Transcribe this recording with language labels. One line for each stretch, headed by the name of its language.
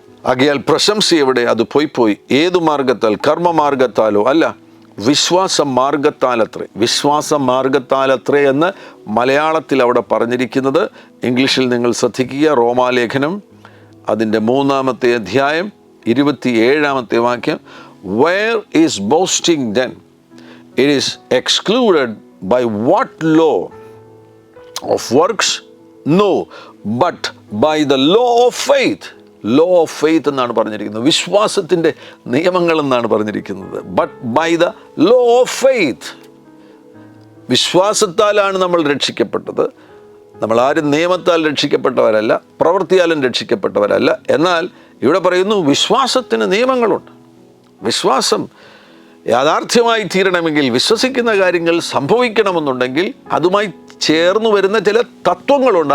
Malayalam: ആകയാൽ പ്രശംസ എവിടെ? അത് പോയി ഏതു മാർഗത്താൽ? കർമ്മമാർഗത്താലോ അല്ല, വിശ്വാസ മാർഗത്താലത്രേ. വിശ്വാസ മാർഗത്താലത്രേ എന്ന് മലയാളത്തിൽ അവിടെ പറഞ്ഞിരിക്കുന്നത്. ഇംഗ്ലീഷിൽ നിങ്ങൾ ശ്രദ്ധിക്കുക. റോമാലേഖനം അതിൻ്റെ 3-ാമത്തെ അധ്യായം 27-ാമത്തെ വാക്യം.
English: Where is boasting then? It is excluded by what law? Of works? No, but by the law of faith. Law of faith
Malayalam: എന്നാണ് പറഞ്ഞിരിക്കുന്നത്. വിശ്വാസത്തിൻ്റെ നിയമങ്ങൾ എന്നാണ് പറഞ്ഞിരിക്കുന്നത്.
English: But by the law of faith.
Malayalam: വിശ്വാസത്താലാണ് നമ്മൾ രക്ഷിക്കപ്പെട്ടത്. നമ്മൾ ആരും നിയമത്താൽ രക്ഷിക്കപ്പെട്ടവരല്ല, പ്രവൃത്തിയാലും രക്ഷിക്കപ്പെട്ടവരല്ല. എന്നാൽ ഇവിടെ പറയുന്നു വിശ്വാസത്തിന് നിയമങ്ങളുണ്ട്. വിശ്വാസം യാഥാർത്ഥ്യമായി തീരണമെങ്കിൽ, വിശ്വസിക്കുന്ന കാര്യങ്ങൾ സംഭവിക്കണമെന്നുണ്ടെങ്കിൽ അതുമായി ചേർന്ന് വരുന്ന ചില തത്വങ്ങളുണ്ട്.